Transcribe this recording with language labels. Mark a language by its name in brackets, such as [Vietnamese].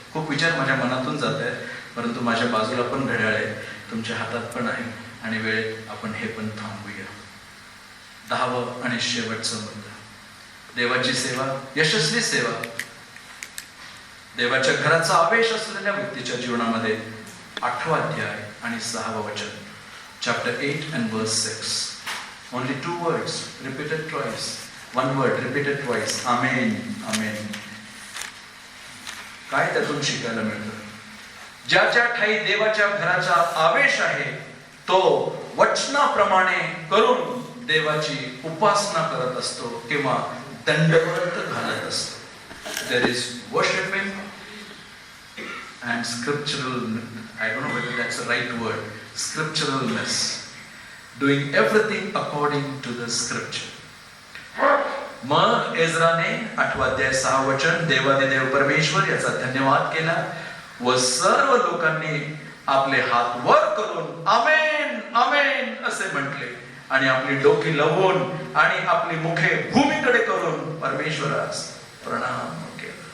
[Marathi] खूप विचार माझ्या मनातून जात आहेत, परंतु माझ्या बाजूला पण घड्याळ आहे, तुमच्या हातात पण आहे आणि वेळेत आपण हे पण थांबूया. 10वं आणि शेवटचं मुद्दा, देवाची सेवा, यशस्वी सेवा. देवाच्या घराचा आवेश असलेल्या व्यक्तीच्या जीवनामध्ये 8वा अध्याय आणि 6वं वचन, [English] chapter 8 and verse 6. Only 2 words repeated twice. 1 word repeated twice. Amen. Amen. [Marathi] काय त्यातून शिकायला मिळतं? ज्याच्या ठाई देवाच्या घराचा आवेश आहे तो वचनाप्रमाणे करून देवाची उपासना करत असतो किंवा दंडवत घालत असतो. [English] There is worshiping and scriptural, I don't know whether that's the right word, scripturalness. Doing everything according to the scripture. [Marathi] मग एज्राने 8वा अध्याय 6 वचन, देवादिदेव परमेश्वर याचा धन्यवाद केला व सर्व लोकांनी आपले हात वर करून आमेन आमेन असे म्हटले आणि आपली डोकी लवून आणि आपली मुखे भूमीकडे करून परमेश्वरास प्रणाम केला.